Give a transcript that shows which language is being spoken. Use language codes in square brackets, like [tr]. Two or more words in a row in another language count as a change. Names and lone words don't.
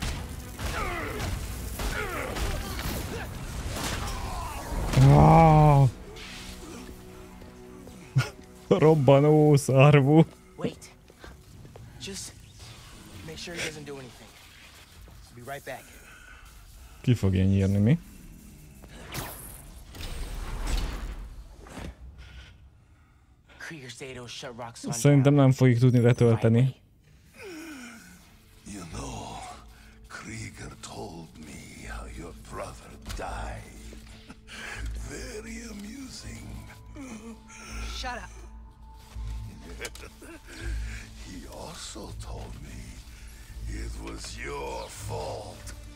[hu] Oh. Robbanó szarvú. [en] Wait. Just make sure he doesn't do anything. I'll be right back. [hu] Ki fogja nyírni, mi? Szerintem nem fogjuk tudni letölteni. [en] You know, Krieger told me how your brother died. Very amusing. Shut up. He also told me it was your fault.